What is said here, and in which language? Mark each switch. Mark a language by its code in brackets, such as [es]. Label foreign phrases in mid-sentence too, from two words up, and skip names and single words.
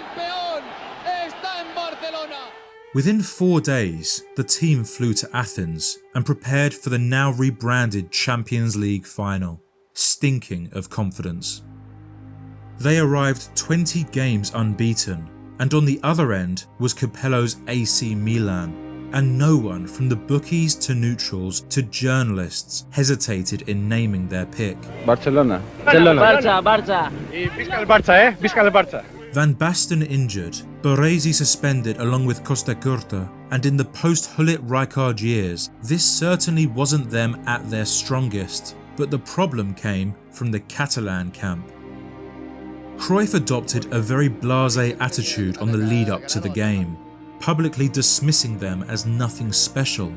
[en] Within 4 days, the team flew to Athens and prepared for the now rebranded Champions League final, stinking of confidence. They arrived 20 games unbeaten, and on the other end was Capello's AC Milan, and no one from the bookies to neutrals to journalists hesitated in naming their pick. Barcelona. Barça. [ca] Visca el Barça, Visca el Barça. [en] Van Basten injured, Baresi suspended along with Costa Curta, and in the post-Hullet Rijkaard years, this certainly wasn't them at their strongest, but the problem came from the Catalan camp. Cruyff adopted a very blasé attitude on the lead-up to the game, publicly dismissing them as nothing special.